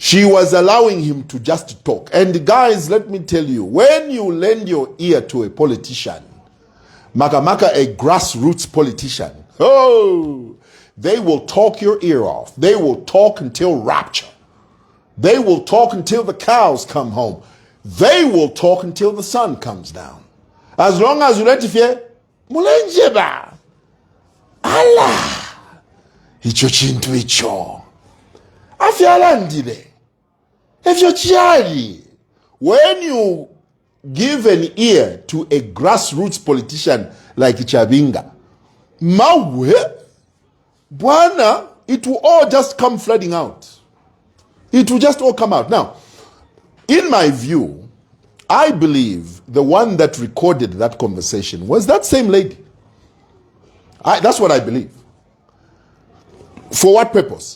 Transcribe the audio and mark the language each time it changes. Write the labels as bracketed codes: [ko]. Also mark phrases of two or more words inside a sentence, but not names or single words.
[en] She was allowing him to just talk. And guys, let me tell you, when you lend your ear to a politician, Makamaka, a grassroots politician, oh, they will talk your ear off. They will talk until rapture. They will talk until the cows come home. They will talk until the sun comes down. As long as you let it fear, mulenjeba. Allah. [bem] Icho chintu icho. Afialandile. [en] If you're chiari, when you give an ear to a grassroots politician like Chabinga, [bem] mawe, bwana, [en] it will all just come flooding out. It will just all come out. Now, in my view, I believe the one that recorded that conversation was that same lady. That's what I believe. For what purpose?